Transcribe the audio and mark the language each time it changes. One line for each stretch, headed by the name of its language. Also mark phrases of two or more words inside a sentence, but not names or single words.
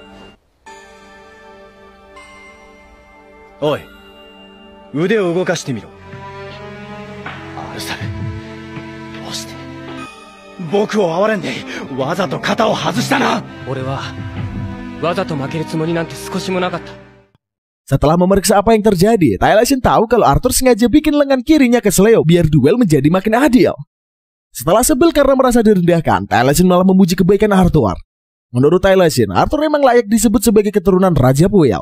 Japanese: おい、腕を動かしてみろ。アルサル、どうして。僕を哀れんでわざと肩を外したな。俺はわざと負けるつもりなんて少しもなかった。
Indonesian: Setelah memeriksa apa yang terjadi, Taliesin tahu kalau Arthur sengaja bikin lengan kirinya kesleo biar duel menjadi makin adil. Setelah sebel karena merasa direndahkan, Taliesin malah memuji kebaikan Arthur. Menurut Taliesin, Arthur memang layak disebut sebagai keturunan Raja Puel.